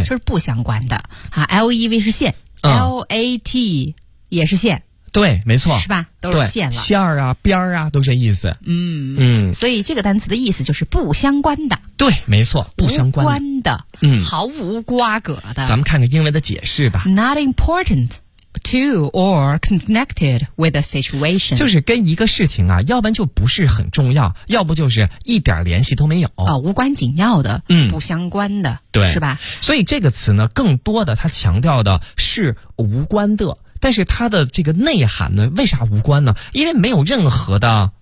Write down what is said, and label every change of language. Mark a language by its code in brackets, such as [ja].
[zh] 就是不相关的。啊， LEV 是线、LAT 也是线。对，没错。是吧，都是线了。线儿啊边儿啊都这意思。嗯嗯。所以这个单词的意思就是不相关的。对，没错，不相关的。无关的，嗯，毫无瓜葛的。咱们看看英文的解释吧。 [en] Not important to or connected with a situation。 [zh] 就是跟一个事情啊，要不然就不是很重要，要不就是一点联系都没有。无关紧要的，嗯，不相关的。对。是吧，所以这个词呢更多的它强调的是无关的。但是它的这个内涵呢，为啥无关呢？因为没有任何的